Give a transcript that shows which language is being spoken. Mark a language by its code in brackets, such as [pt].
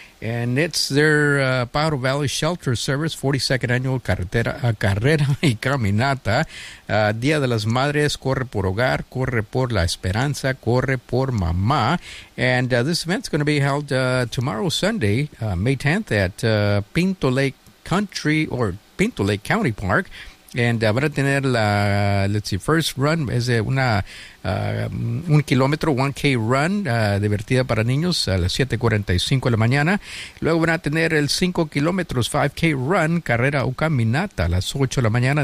[en] And it's their Pajaro Valley Shelter Service, 42nd Annual Carrera y Caminata. [es] Día de las Madres, corre por hogar, corre por la esperanza, corre por mamá. [en] And this event's going to be held tomorrow, Sunday, May 10th, at Pinto Lake County Park. And [es] van a tener la, [en] let's see, first run, [es] es una, un kilómetro, 1K run, divertida para niños, a las 7:45 de la mañana. Luego van a tener el 5 kilómetros, 5K run, carrera o caminata, a las 8 de la mañana.